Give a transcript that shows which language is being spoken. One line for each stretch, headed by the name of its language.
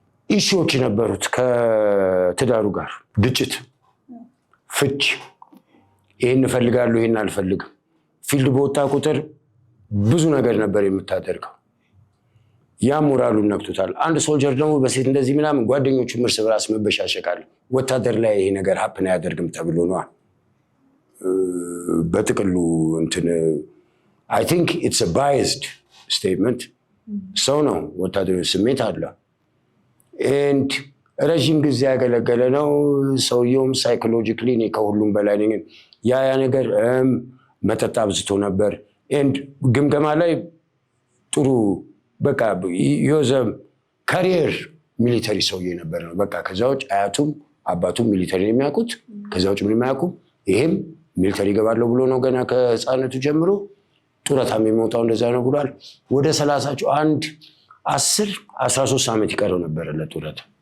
Amharic: ኢሹዎች ነበሩት ከትዳሩ ጋር ግጭት፣ ፍች። ይሄን እፈልጋለሁ ይሄን አልፈልግም። ፊልድ በወጣ ቁጥር ብዙ ነገር ነበር የምታደርገው። ያ ሞራሉን ነክቶታል። አንድ ሶልጀር ደግሞ በሴት እንደዚህ ምናምን ጓደኞቹ እርስ በራስ መበሻሸቃል። ወታደር ላይ ይሄ ነገር ሀፕን አያደርግም ተብሎ ነው። በጥቅሉ እንትን
English: I think it's a biased statement.
Amharic: ሰው ነው ወታደራዊ ስሜት አለ and ረጅም ጊዜ ያገለገለ ነው ሰውየውም ሳይኮሎጂካሊ እኔ ከሁሉም በላይ ነኝ ያ ነገር መጠጥ አብዝቶ ነበር and ግምገማ ላይ ጥሩ በቃ ዮዘ ካሪየር ሚሊተሪ ሰውዬ ነበር ነው በቃ ከዛው አያቱም አባቱም ሚሊተሪ የሚያውቁት ከዛው ምን የማያውቁም ይሄም ሚሊተሪ ገባለው ብሎ ነው ገና ከህፃነቱ ጀምሮ ጡረታ የሚሞታው እንደዛ ነው ብሏል ወደ 30 አንድ 10 13 ዓመት ይቀረው ነበር ለጡረታ